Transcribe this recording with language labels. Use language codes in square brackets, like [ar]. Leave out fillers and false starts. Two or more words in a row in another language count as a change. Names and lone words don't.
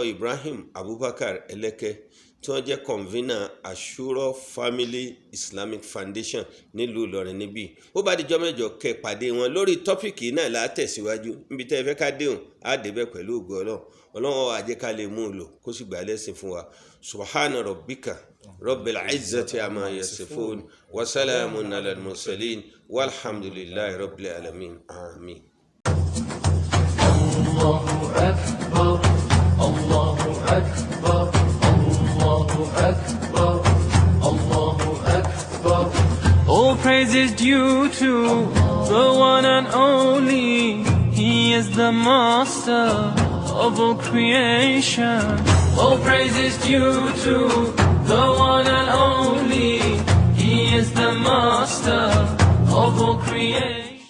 [yo] Ibrahim Abubakar Eleke tí wọ́n jẹ́ convener Ashura Family Islamic Foundation nílùú Ìlọrin níbí ó bá dijọ́ mẹ́jọ kẹ́ pàdé wọn lórí tọ́pìkì náà là á tẹ̀síwájú níbi tẹ́ ẹ fẹ́ ká déhùn á débẹ̀ pẹ̀lú ògo Ọlọ́run á jẹ́ ká lè mú un lò kó sì gbà lẹ́sìn fún wa [ar] سبحان ربك رب العزة عما يصفون وسلام على المرسلين والحمد لله رب العالمين آمين. الله أكبر الله أكبر الله أكبر الله أكبر. [en] All praise is due to the one and only. He is the master of all creation. All praise is due to the one and only. He is the master of all creation.